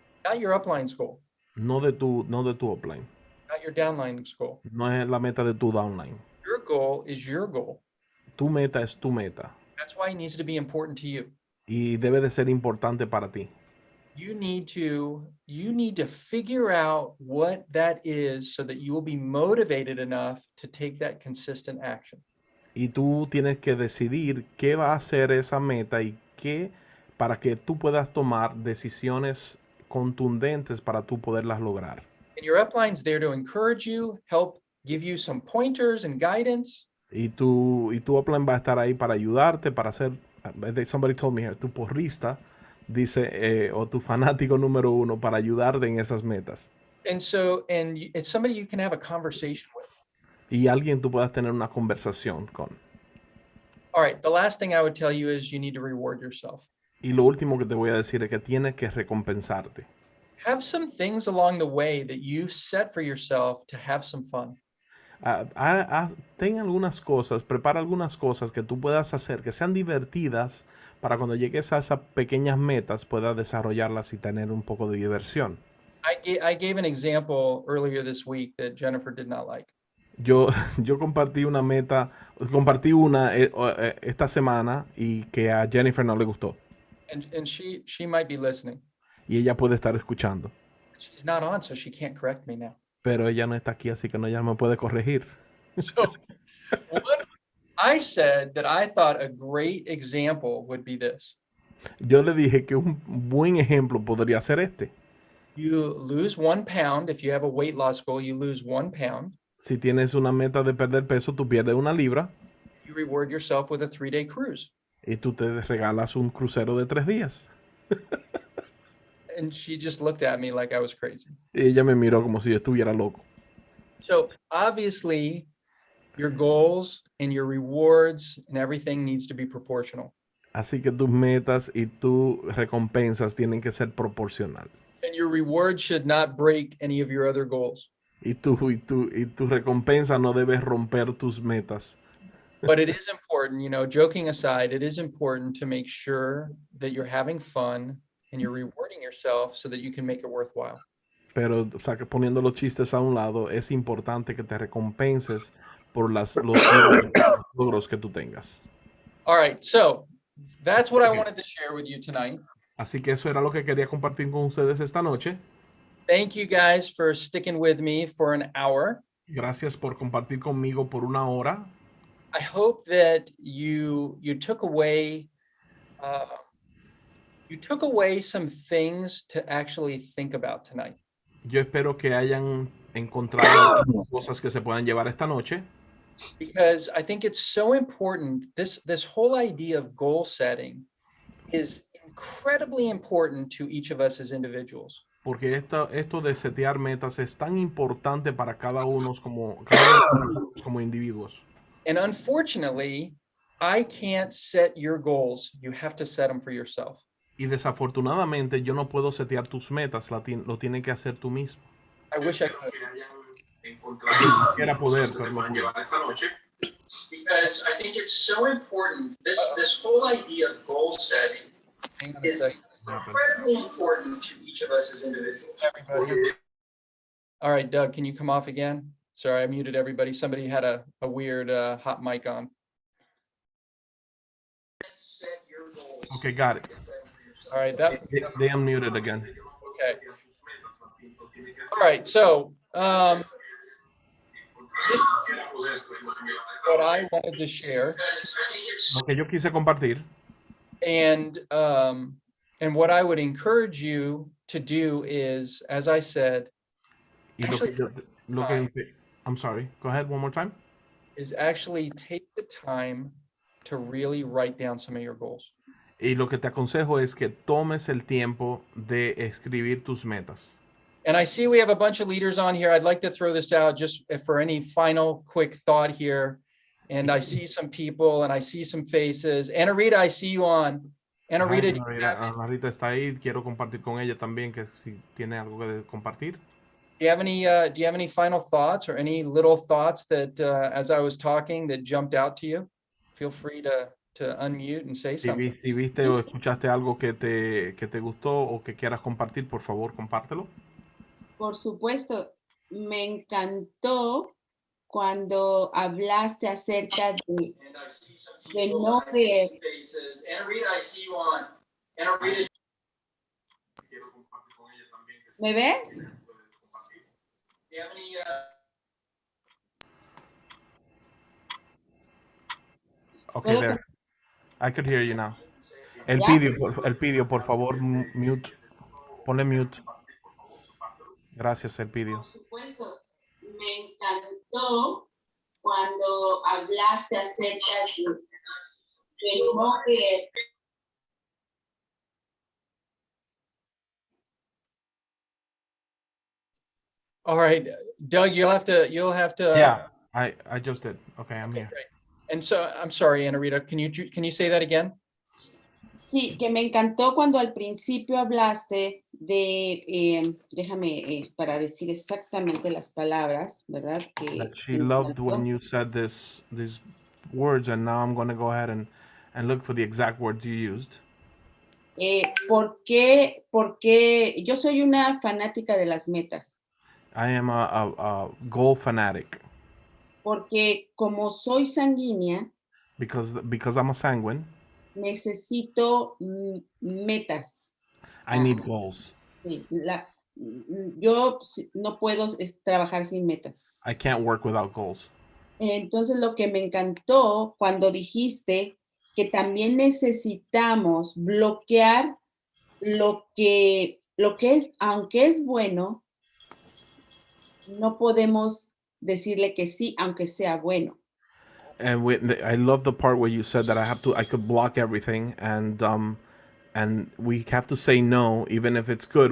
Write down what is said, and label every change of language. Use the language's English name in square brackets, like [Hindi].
[English] Not your upline's goal. [Spanish] No de tu upline. [English] Not your downline's goal. [Spanish] No es la meta de tu downline. [English] Your goal is your goal. [Spanish] Tu meta es tu meta. [English] That's why it needs to be important to you. [Spanish] Y debe de ser importante para ti. [English] You need to figure out what that is so that you will be motivated enough to take that consistent action. [Spanish] Y tú tienes que decidir qué va a ser esa meta y para que tú puedas tomar decisiones contundentes para tú poderlas lograr. [English] And your upline's there to encourage you, help give you some pointers and guidance. [Spanish] Y tu upline va a estar ahí para ayudarte, para hacer, [English] somebody told me here, [Spanish] tu porrista, dice, o tu fanático número uno, para ayudarte en esas metas. [English] And it's somebody you can have a conversation with. [Spanish] Y alguien tú puedas tener una conversación con. [English] All right, the last thing I would tell you is you need to reward yourself. [Spanish] Y lo último que te voy a decir es que tienes que recompensarte. [English] Have some things along the way that you set for yourself to have some fun. [Spanish] Ten algunas cosas, prepara algunas cosas que tú puedas hacer que sean divertidas para cuando llegues a esas pequeñas metas puedas desarrollarlas y tener un poco de diversión. [English] I gave an example earlier this week that Jennifer did not like. [Spanish] Yo compartí una esta semana y que a Jennifer no le gustó. [English] And she might be listening. [Spanish] Y ella puede estar escuchando. [English] She's not on, so she can't correct me now. [Spanish] Pero ella no está aquí, así que no, ella me puede corregir. [English] So what I said that I thought a great example would be this. [Spanish] Yo le dije que un buen ejemplo podría ser este. [English] You lose 1 pound. If you have a weight loss goal, you lose 1 pound. [Spanish] Si tienes una meta de perder peso, tú pierdes 1 libra. [English] You reward yourself with a 3-day cruise. [Spanish] Y tú te regalas un crucero de 3 días. [English] And she just looked at me like I was crazy. [Spanish] Y ella me miró como si yo estuviera loco. [English] So obviously, your goals and your rewards and everything needs to be proportional. [Spanish] Así que tus metas y tus recompensas tienen que ser proporcional. [English] And your reward should not break any of your other goals. [Spanish] Y tu recompensa no debe romper tus metas. [English] But it is important, joking aside, it is important to make sure that you're having fun and you're rewarding yourself so that you can make it worthwhile. [Spanish] Pero, o sea, que poniendo los chistes a un lado, es importante que te recompenses por los logros que tú tengas. [English] All right, so that's what I wanted to share with you tonight. [Spanish] Así que eso era lo que quería compartir con ustedes esta noche. [English] Thank you guys for sticking with me for an hour. [Spanish] Gracias por compartir conmigo por 1 hora. [English] I hope that you took away some things to actually think about tonight. [Spanish] Yo espero que hayan encontrar cosas que se puedan llevar esta noche. [English] Because I think it's so important. This whole idea of goal setting is incredibly important to each of us as individuals. [Spanish] Porque esto de setear metas es tan importante para cada uno como individuos. [English] And unfortunately, I can't set your goals. You have to set them for yourself. [Spanish] Y desafortunadamente yo no puedo setear tus metas, lo tienes que hacer tú mismo. [English] I wish I could. [Spanish] Quisiera poder, pero no puedo. [English] Because I think it's so important. This whole idea of goal setting is incredibly important to each of us as individuals. Everybody. All right, Doug, can you come off again? Sorry, I muted everybody. Somebody had a weird hot mic on. Okay, got it. All right, they unmuted again. Okay. All right, so this is what I wanted to share. [Spanish] Lo que yo quise compartir. [English] And what I would encourage you to do is, as I said, I'm sorry, go ahead one more time. Is actually take the time to really write down some of your goals. [Spanish] Y lo que te aconsejo es que tomes el tiempo de escribir tus metas. [English] And I see we have a bunch of leaders on here. I'd like to throw this out just for any final quick thought here. And I see some people and I see some faces. Anna Rita, I see you on. Anna Rita, [Spanish] Ana Rita está ahí. Quiero compartir con ella también, que si tiene algo que compartir. [English] Do you have any final thoughts or any little thoughts that as I was talking that jumped out to you? Feel free to unmute and say something. [Spanish] Si viste o escuchaste algo que te gustó o que quieras compartir, por favor, compártelo. Por supuesto, me encantó cuando hablaste acerca de no ver. [English] Anna Rita, I see you on. Anna Rita. [Spanish] ¿Me ves? [English] Do you have any, Okay, there. I could hear you now. Elpidio, [Spanish] por favor, mute. Ponle mute. Gracias, [English] Elpidio. [Spanish] Por supuesto, me encantó cuando hablaste acerca de no ver. [English] All right, Doug, you'll have to. Yeah, I just did. Okay, I'm here. Great. And so, I'm sorry, Anna Rita, can you say that again? [Spanish] Sí, que me encantó cuando al principio hablaste de, déjame para decir exactamente las palabras, ¿verdad? [English] That she loved when you said these words, and now I'm going to go ahead and look for the exact words you used. [Spanish] Porque yo soy una fanática de las metas. [English] I am a goal fanatic. [Spanish] Porque como soy sanguínea, [English] because I'm a sanguine, [Spanish] necesito metas. [English] I need goals. [Spanish] Sí, yo no puedo trabajar sin metas. [English] I can't work without goals. [Spanish] Entonces lo que me encantó cuando dijiste que también necesitamos bloquear lo que es, aunque es bueno, no podemos decirle que sí, aunque sea bueno. [English] And I love the part where you said that I could block everything, and we have to say no, even if it's good.